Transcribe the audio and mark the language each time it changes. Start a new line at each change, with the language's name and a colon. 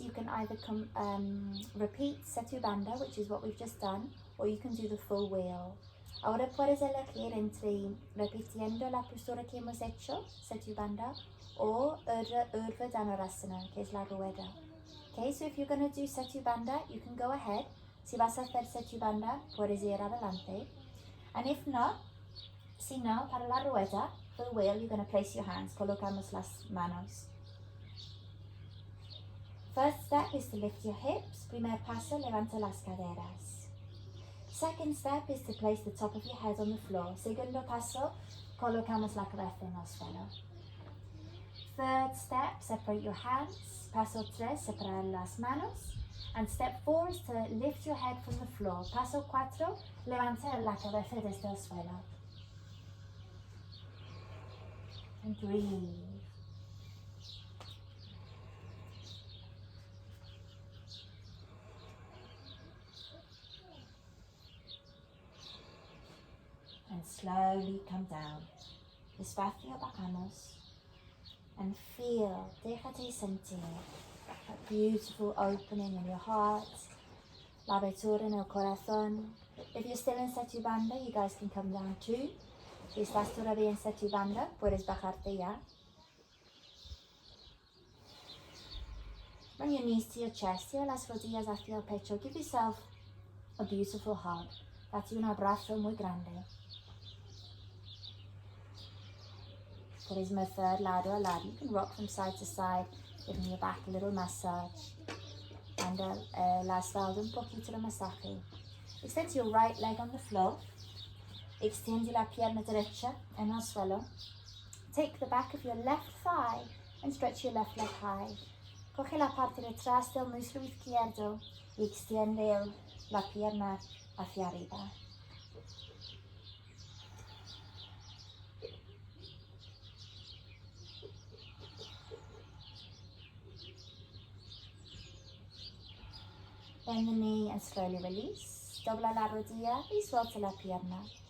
English: You can either repeat Setu Bandha, which is what we've just done, or you can do the full wheel.
Spanish: Ahora puedes elegir entre repitiendo la postura que hemos hecho, Setu Bandha, or Urdhva Dhanurasana, que es la rueda.
English: Okay, so if you're going to do Setu Bandha, you can go ahead.
Spanish: Si vas a hacer Setu Bandha, puedes ir adelante.
English: And if not,
Spanish: si no, para la rueda,
English: for the wheel, you're going to place your hands.
Spanish: Colocamos las manos.
English: First step is to lift your hips.
Spanish: Primer paso, levanta las caderas.
English: Second step is to place the top of your head on the floor.
Spanish: Segundo paso, colocamos la cabeza en el suelo.
English: Third step, separate your hands.
Spanish: Paso 3, separar las manos.
English: And step 4 is to lift your head from the floor.
Spanish: Paso 4, levanta la cabeza desde el suelo.
English: And breathe. And slowly come down.
Spanish: Despacio bajamos.
English: And feel,
Spanish: déjate sentir,
English: that beautiful opening in your heart,
Spanish: la abertura en el corazón.
English: If you're still in Setubanda, you guys can come down too.
Spanish: Si estás todavía en Setubanda, puedes bajarte ya.
English: Bring your knees to your chest,
Spanish: lleva las rodillas hacia el pecho.
English: Give yourself a beautiful hug.
Spanish: Date un abrazo muy grande. Puedes mover lado a lado.
English: You can rock from side to side, giving your back a little massage.
Spanish: And la espalda un poquito de masaje.
English: Extend your right leg on the floor.
Spanish: Extiende la pierna derecha en el suelo.
English: Take the back of your left thigh and stretch your left leg high.
Spanish: Coge la parte de atrás del muslo izquierdo y extiende la pierna hacia arriba.
English: Bend the knee and slowly release.
Spanish: Dobla la rodilla y suelta la pierna.